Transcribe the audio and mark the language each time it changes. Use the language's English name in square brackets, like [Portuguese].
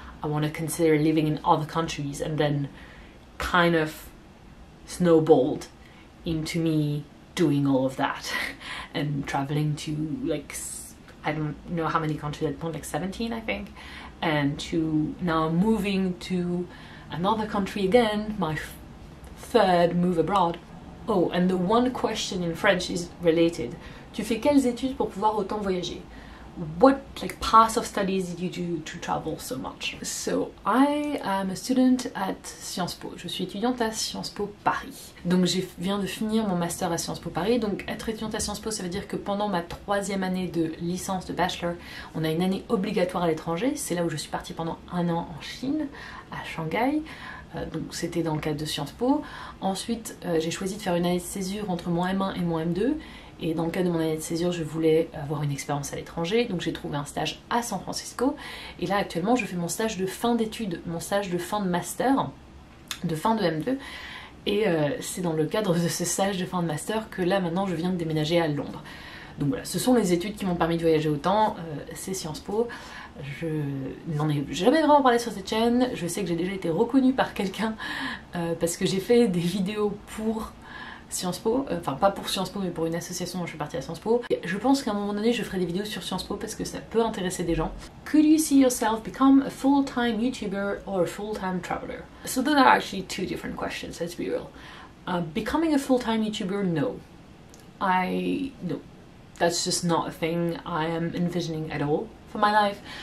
[English] I want to consider living in other countries, and then kind of snowballed into me doing all of that and traveling to like, I don't know how many countries at point, like 17 I think, and to now moving to another country again, my third move abroad. Oh, and the one question in French is related. [French] Tu fais quelles études pour pouvoir autant voyager? [English] What like path of studies did you do to travel so much? So I am a student at Sciences Po. [French] Je suis étudiante à Sciences Po Paris. Donc je viens de finir mon master à Sciences Po Paris. Donc être étudiante à Sciences Po, ça veut dire que pendant ma 3e année de licence de bachelor, on a une année obligatoire à l'étranger. C'est là où je suis partie pendant 1 an en Chine, à Shanghai. Donc c'était dans le cadre de Sciences Po. Ensuite, j'ai choisi de faire une année de césure entre mon M1 et mon M2. Et dans le cadre de mon année de césure, je voulais avoir une expérience à l'étranger, donc j'ai trouvé un stage à San Francisco. Et là, actuellement, je fais mon stage de fin d'études, mon stage de fin de master, de fin de M2. Et c'est dans le cadre de ce stage de fin de master que là, maintenant, je viens de déménager à Londres. Donc voilà, ce sont les études qui m'ont permis de voyager autant, c'est Sciences Po. Je n'en ai jamais vraiment parlé sur cette chaîne. Je sais que j'ai déjà été reconnue par quelqu'un parce que j'ai fait des vidéos pour Sciences Po, enfin pas pour Sciences Po mais pour une association dont je suis partie à Sciences Po. Je pense qu'à un moment donné je ferai des vidéos sur Sciences Po parce que ça peut intéresser des gens. [English] Could you see yourself become a full-time YouTuber or a full-time traveler? So those are actually two different questions, let's be real. Becoming a full-time YouTuber, no. No. That's just not a thing I am envisioning at all for my life.